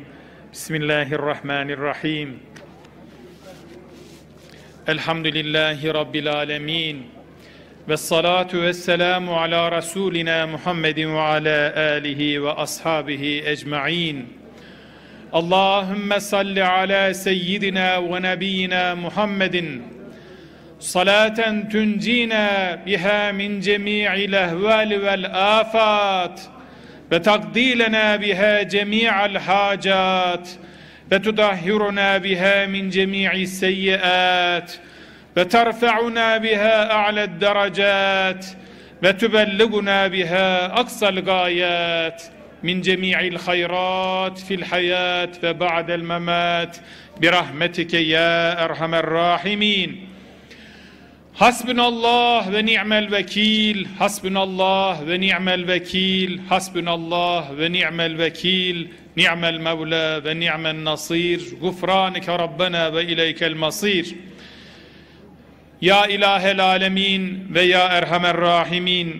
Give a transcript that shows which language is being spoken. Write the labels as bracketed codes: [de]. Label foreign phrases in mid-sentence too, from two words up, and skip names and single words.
[ar] بسم الله الرحمن الرحيم. الحمد لله رب العالمين. والصلاة والسلام على رسولنا محمد وعلى آله وأصحابه أجمعين. اللهم صل على سيدنا ونبينا محمد. صلاة تنجينا بها من جميع الأهوال والآفات وتقضي لنا بها جميع الحاجات وتطهرنا بها من جميع السيئات وترفعنا بها أعلى الدرجات وتبلغنا بها أقصى الغايات من جميع الخيرات في الحياة وبعد الممات برحمتك يا أرحم الراحمين. حسبنا الله ونعم الوكيل، حسبنا الله ونعم الوكيل، حسبنا الله ونعم الوكيل، نعم المولى ونعم النصير، غفرانك ربنا وإليك المصير. يا إله العالمين ويا أرحم الراحمين.